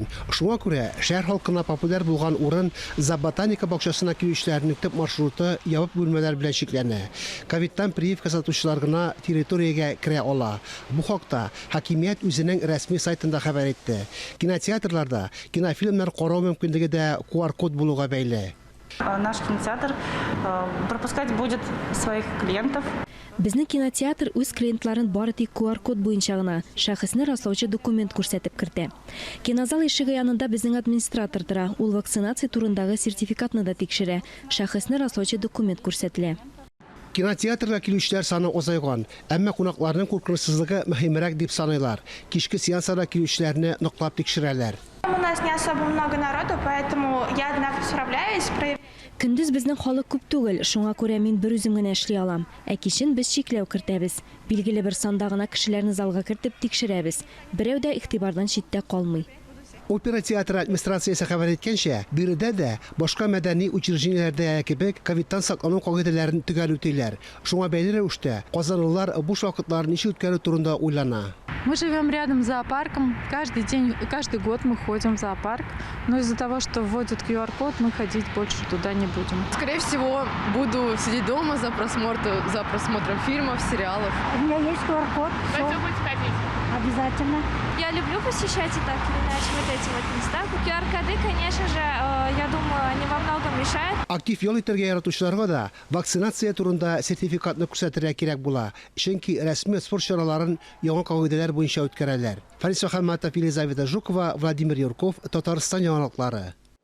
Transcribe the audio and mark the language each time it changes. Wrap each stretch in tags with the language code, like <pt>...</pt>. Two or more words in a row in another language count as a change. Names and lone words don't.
<tt>Шуңа күрә шәһәр халкына популяр булган урын зооботаника бакчасына килүчеләрнең төп маршруты ябык бүлмәләр белән чикләнә. Ковидтан прививка сатучылар гына территориягә керә ала. Бу хакта хакимият үзенең рәсми сайтында хәбәр итте. Кинотеатрларда кинофильмнар карау мөмкинлеге дә QR-код булуга бәйле.</tt> <ru>Наш кинотеатр пропускать будет своих клиентов.</ru> <tt>Безнең кинотеатр үз клиентларын бары тик QR-код буенча гына шәхесне раслаучы документ күрсәтеп кертә. Кинозал ишеге янында безнең администратор тора. Ул вакцинация турындагы сертификатны да тикшерә. Шәхесне раслаучы документ күрсәтелә. Кинотеатрга килүчеләр саны азайган, әмма кунакларның куркынычсызлыгы мөһимрәк дип саныйлар. Кичке сеансларда килүчеләрне ныклап тикшерәләр.</tt> <ru>У нас не особо много народу, поэтому я одна справляюсь.</ru> <tt>Көндез безнең халык күп түгел, шуңа күрә мин бер үзем генә эшли алам. Ә кичен без чикләү кертәбез. Билгеле бер санда гына кешеләрне залга кертеп тикшерәбез. Берәү дә игътибардан читтә калмый. Опера театры администрациясе хәбәр иткәнчә, биредә дә башка мәдәни учреждениеләрдә кебек ковидтан саклану кагыйдәләрен төгәл үтиләр. Шуңа бәйле рәвештә казанлылар буш вакытларын ничек үткәрү турында уйлана.</tt> <ru>Мы живем рядом с зоопарком. Каждый год мы ходим в зоопарк. Но из-за того, что вводят QR-код, мы ходить больше туда не будем. Скорее всего, буду сидеть дома за просмотром фильмов, сериалов. У меня есть QR-код. Вы будете ходить? Обязательно. Я люблю посещать и так или иначе вот эти вот места. QR-коды, конечно же, я думаю, они во многом решают.</ru> <tt>Актив ял итәргә яратучыларга да вакцинация турында сертификатны күрсәтергә кирәк була. Чөнки рәсми спорт чараларын яңа кагыйдәләр буенча үткәрәләр. Фарис Мөхәммәтов, Елизавета Жукова, Владимир Юрков, Татарстан яңалыклары.</tt>